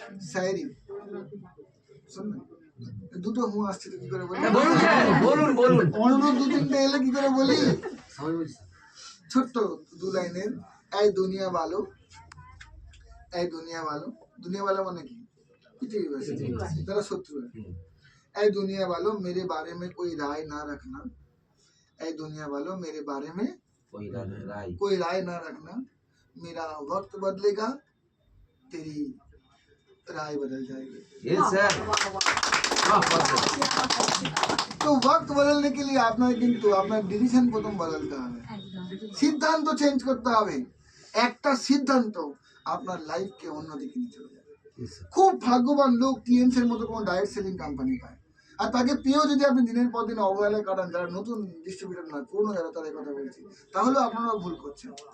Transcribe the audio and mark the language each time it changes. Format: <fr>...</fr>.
<bn>শায়েরি শুনবেন? দুটো হুঁ আসছে তো কি করে বলি? অন্য 2-3টে এলে কি করে বলি? ছোট্ট 2 লাইনের। এই দুনিয়া ভালো, এই দুনিয়া ভালো, দুনিয়া ভালো মানে কি? পৃথিবীবাসী, তারা শত্রু।</bn> <hi>ऐ दुनिया वालों मेरे बारे में कोई राय ना रखना, ऐ दुनिया वालों मेरे बारे में कोई राय ना रखना, मेरा वक्त बदलेगा, तेरी राय बदल जाएगी।</hi> <en>Yes, sir.</en> <hi>तो वक्त बदलने के लिए</hi> <bn>আপনার কিন্তু আপনার ডিসিশন প্রথম বদলতে হবে, সিদ্ধান্ত চেঞ্জ করতে হবে। একটা সিদ্ধান্ত আপনার লাইফকে অন্যদিকে নিয়ে চলে যাবে। খুব ভাগ্যবান লোক টিএনসি এর মতো কোনো ডাইরেক্ট সেলিং কোম্পানি পায়, আর তাকে পেয়েও যদি আপনি দিনের পর দিন অবহেলায় কাটান, যারা নতুন ডিস্ট্রিবিউটর নয়, পুরনো যারা, তাদের কথা বলছি, তাহলে আপনারা ভুল করছেন।</bn>